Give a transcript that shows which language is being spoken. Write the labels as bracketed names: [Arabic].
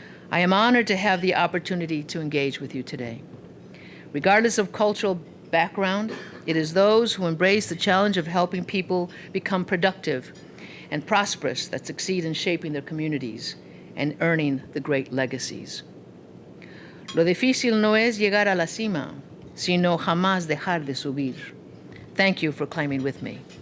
[English] I am honored to have the opportunity to engage with you today. Regardless of cultural background, it is those who embrace the challenge of helping people become productive and prosperous that succeed in shaping their communities and earning the great legacies. [Spanish] Lo difícil no es llegar a la cima, sino jamás dejar de subir. [English] Thank you for climbing with me.